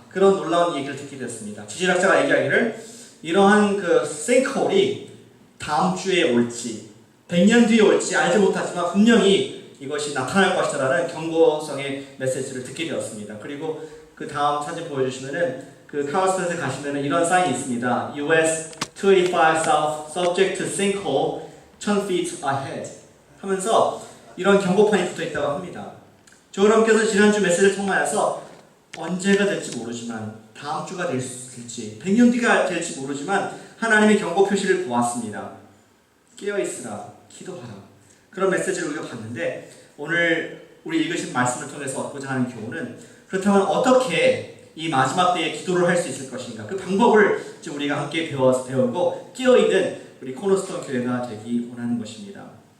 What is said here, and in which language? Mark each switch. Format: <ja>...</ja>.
<ko>그런 놀라운 얘기를 듣게 됐습니다. 지질학자가 얘기하기를 이러한 싱크홀이 다음 주에 올지 100년 뒤에 올지 알지 못하지만 분명히 이것이 나타날 것이라는 경고성의 메시지를 듣게 되었습니다. 그리고 그 다음 사진 보여주시면은 카울스베트에 가시면은 이런 사인이 있습니다.</ko> <en>US 285 South subject to sinkhole 1000 feet ahead</en> <ko>하면서 이런 경고판이 붙어 있다고 합니다. 저 여러분께서 지난주 메시지를 통하여서 언제가 될지 모르지만 다음 주가 될지 100년 뒤가 될지 모르지만 하나님의 경고 표시를 보았습니다. 깨어있으라, 기도하라. 그런 메시지를 우리가 봤는데 오늘 우리 읽으신 말씀을 통해서 얻고자 하는 교훈은 그렇다면 어떻게 이 마지막 때에 기도를 할 수 있을 것인가, 그 방법을 지금 우리가 함께 배우고 깨어있는 우리 코너스톤 교회가 되기 원하는 것입니다.</ko>